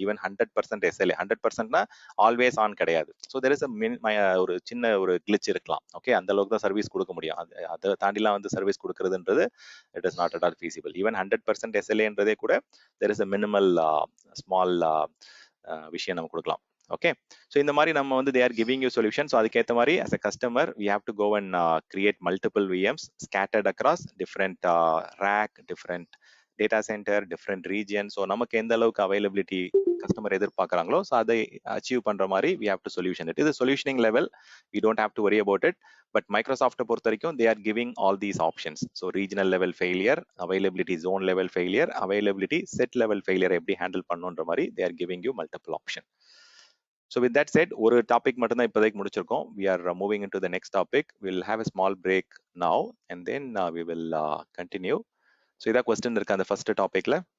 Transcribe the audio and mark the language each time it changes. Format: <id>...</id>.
<ta>Even 100% SLA 100%னா always on கிடையாது. So there is ஒரு சின்ன ஒரு கிளிச் இருக்கலாம். ஓகே, அந்த அளவுக்கு தான் சர்வீஸ் கொடுக்க முடியும். அதை தாண்டிலாம் வந்து service கொடுக்கறதுன்றது</ta> <en>It is not at all feasible.</en> <ta>Even 100% எஸ்எல்ஏன்றதே கூட there is a minimal small விஷயம் நம்ம கொடுக்கலாம்.</ta> <en>okay,</en> <ta>ஸோ இந்த மாதிரி நம்ம வந்து</ta> <en>They are giving you solution. So அதுக்கேற்ற மாதிரி as a customer we have to go and create multiple VMs scattered across different rack, different data center, different region.</en> <ta>So நமக்கு எந்த அளவுக்கு அவைலபிலிட்டி கஸ்டமர் எதிர்பார்க்குறாங்களோ ஸோ அதை அச்சீவ் பண்ற மாதிரி</ta> <en>we have to solution it.</en> <ta>இது solutioning level,</ta> <en>we don't have to worry about it.</en> <ta>But மைக்ரோசாஃப்ட்டை பொறுத்த வரைக்கும்</ta> <en>they are giving all these options.</en> <ta>So regional level failure, availability zone level failure, availability set level failure எப்படி handle பண்ணுன்ற மாதிரி</ta> <en>they are giving you multiple option. So with that said,</en> <ta>ஒரு topic மட்டும் தான் இப்போதைக்கு முடிச்சிருக்கோம்.</ta> <en>We are moving into the next topic. We'll have a small break now and then we will continue.</en> <ta>So இதா question இருக்கு அந்த first டாபிக்ல?</ta>